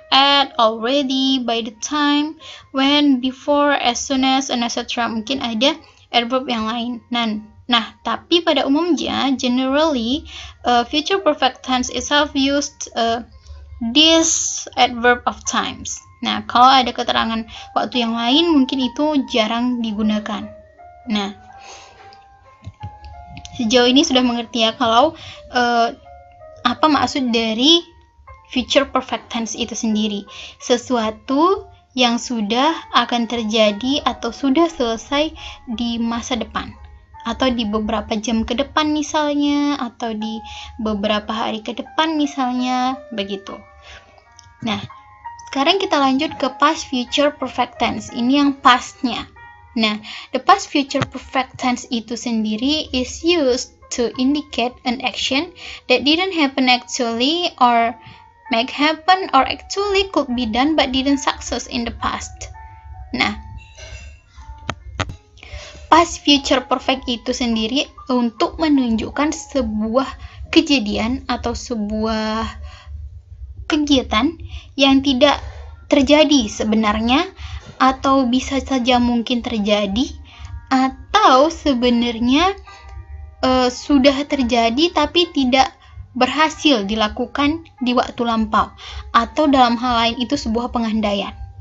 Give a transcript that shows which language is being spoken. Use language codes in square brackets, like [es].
[en] at, already, by the time, when, before, as soon as, and etc. [id] Mungkin ada adverb yang lain. [en] Nah, [id] tapi pada umumnya, [en] generally, future perfect tense itself used this adverb of times. [id] Nah, kalau ada keterangan waktu yang lain, mungkin itu jarang digunakan. Nah, sejauh ini sudah mengerti ya kalau apa maksud dari future perfect tense itu sendiri. Sesuatu yang sudah akan terjadi atau sudah selesai di masa depan, atau di beberapa jam ke depan misalnya, atau di beberapa hari ke depan misalnya, begitu. Nah, sekarang kita lanjut ke past future perfect tense. Ini yang pastnya. [en] Nah, the past future perfect tense [id] itu sendiri [en] is used to indicate an action that didn't happen actually, or make happen, or actually could be done but didn't success in the past. [id] Nah, past future perfect itu sendiri untuk menunjukkan sebuah kejadian atau sebuah kegiatan yang tidak terjadi sebenarnya, atau bisa saja mungkin terjadi, atau sebenarnya sudah terjadi tapi tidak berhasil dilakukan di waktu lampau, atau dalam hal lain itu sebuah pengandaian.